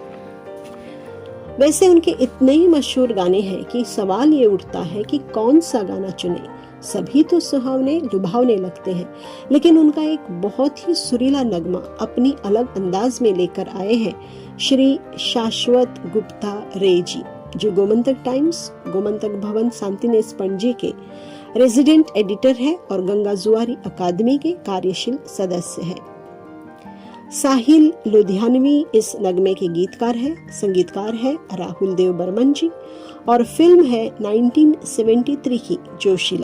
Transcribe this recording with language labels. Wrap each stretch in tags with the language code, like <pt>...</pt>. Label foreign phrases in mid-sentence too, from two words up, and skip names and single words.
<hi>वैसे उनके इतने ही मशहूर गाने हैं कि सवाल ये उठता है कि कौन सा गाना चुने. सभी तो सुहावने लुभावने लगते हैं, लेकिन उनका एक बहुत ही सुरीला नगमा अपनी अलग अंदाज में लेकर आए हैं श्री शाश्वत गुप्ता रे जी, जो गोमंतक टाइम्स, गोमंतक भवन शांतिनेस पणजी के रेजिडेंट एडिटर है और गंगा जुआरी अकादमी के कार्यशील सदस्य है. साहिल लुधियानवी इस नगमे के गीतकार है. संगीतकार है राहुल देव बर्मन जी और फिल्म है 1973 की जोशीला.</hi>